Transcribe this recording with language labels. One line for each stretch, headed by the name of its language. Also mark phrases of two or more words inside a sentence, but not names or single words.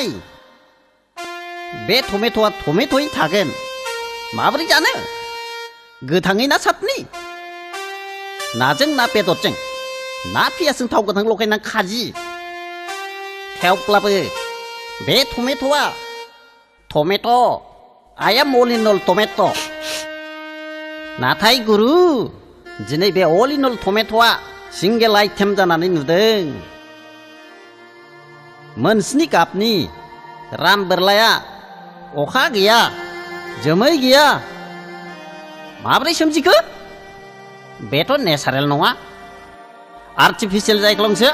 Bodo: बे टमेट'आ टमेट'यैनो थागोन। माबोरै जानो? गोथाङै ना सातनि? नाजों ना बेदरजों? ना पियासजों थाव गोथां लगायना खाजि? थेवब्लाबो बे टमेट'आ टमेट'।
English: I am all in all
Bodo: टमेट'। नाथाय गुरु, दिनै बे
English: all in all
Bodo: टमेट'आ
English: single item
Bodo: जानानै नुदों। मोनस्नि गाबनि राम बोरलाया अखा गैया जोमै गैया माब्रै सोमजिखो बेथ' नेचारेल नङा आर्टिफिशियेल जायख्लंसो